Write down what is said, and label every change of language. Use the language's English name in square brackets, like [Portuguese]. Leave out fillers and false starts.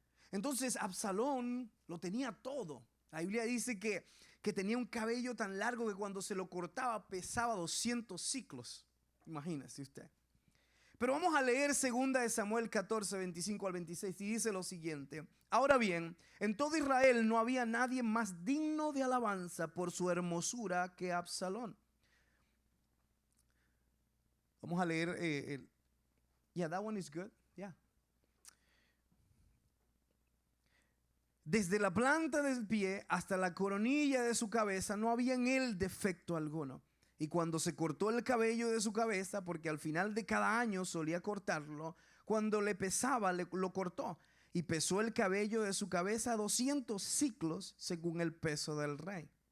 [Spanish] Entonces Absalón lo tenía todo. La Biblia dice que tenía un cabello tan largo que cuando se lo cortaba pesaba 200 ciclos. Imagínese usted. Pero vamos a leer 2 de Samuel 14, 25 al 26, y dice lo siguiente: ahora bien, en todo Israel no había nadie más digno de alabanza por su hermosura que Absalón. Vamos a leer, [English] yeah, that one is good, yeah. [Spanish] Desde la planta del pie hasta la coronilla de su cabeza no había en él defecto alguno. Y cuando se cortó el cabello de su cabeza, porque al final de cada año solía cortarlo, cuando le pesaba, lo cortó. Y pesó el cabello de su cabeza 200 ciclos según el peso del rey.